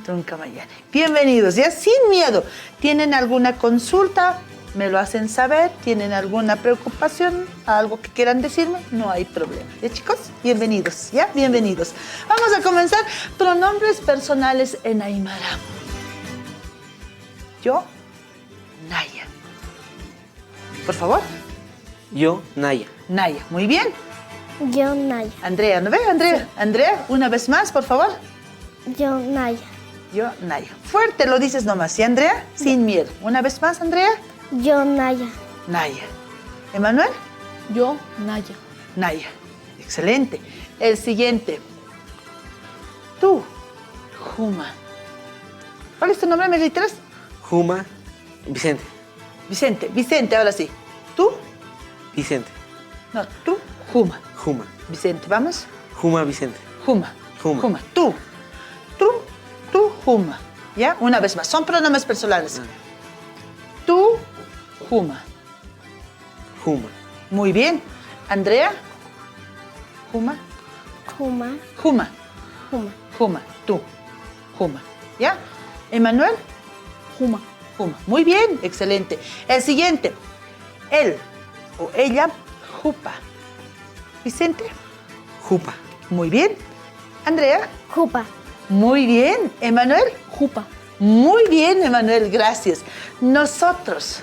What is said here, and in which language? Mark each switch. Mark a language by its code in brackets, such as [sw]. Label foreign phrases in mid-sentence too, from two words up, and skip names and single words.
[es] Tunkamayani. Bienvenidos, ya sin miedo. ¿Tienen alguna consulta? Me lo hacen saber. ¿Tienen alguna preocupación? ¿Algo que quieran decirme? No hay problema. ¿Ya, chicos? Bienvenidos, ¿ya? Bienvenidos. Vamos a comenzar. Pronombres personales en Aymara. Yo, Naya. Por favor. Yo, Naya. Naya. Muy bien. Yo, Naya. Andrea, ¿no ve? Andrea. Sí. Andrea, una vez más, por favor. Yo, Naya. Yo, Naya. Fuerte lo dices nomás, ¿sí, Andrea? Sin miedo. Una vez más, Andrea. Yo, Naya. Naya. ¿Emanuel? Yo, Naya. Naya. Excelente. El siguiente. Tú, Juma. ¿Cuál es tu nombre? ¿Me reiteras? Juma. Vicente. Vicente. Vicente, ahora sí. ¿Tú? Vicente. No, tú, Juma. Juma. Vicente, ¿vamos? Juma Vicente. Juma. Juma. Juma. Tú, Juma. ¿Ya? Una vez más. Son pronombres personales. Tú, Juma. Juma. Muy bien. Andrea. Juma. Juma. Juma. Juma. Juma. Tú. Juma. ¿Ya? Emanuel. Juma. Juma. Muy bien. Excelente. El siguiente. Él o ella. Jupa. Vicente. Jupa. Muy bien. Andrea. Jupa. Muy bien. Emanuel. Jupa. Muy bien, Emanuel. Gracias. Nosotros.